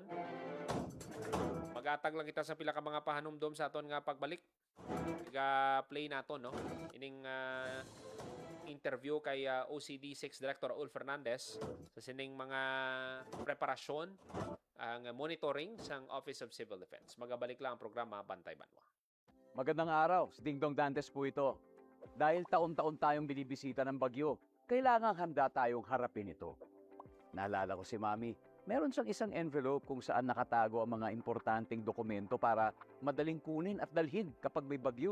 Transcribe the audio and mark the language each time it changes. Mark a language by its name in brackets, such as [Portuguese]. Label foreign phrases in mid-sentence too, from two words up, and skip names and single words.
[Hiligaynon] Magatag lang kita sa pila ka mga pahanumdom sa aton nga pagbalik. Play nato no. Ining interview kay OCD6 Director Raul Fernandez sa sining mga preparasyon ang monitoring sang Office of Civil Defense. Magabalik lang ang programa Bantay Banwa. [Filipino] Magandang araw, si Dingdong Dantes po ito. Dahil taon-taon tayong binibisita ng bagyo, kailangang handa tayong harapin ito. Naalala ko si Mami, meron siyang isang envelope kung saan nakatago ang mga importanteng dokumento para madaling kunin at dalhin kapag may bagyo.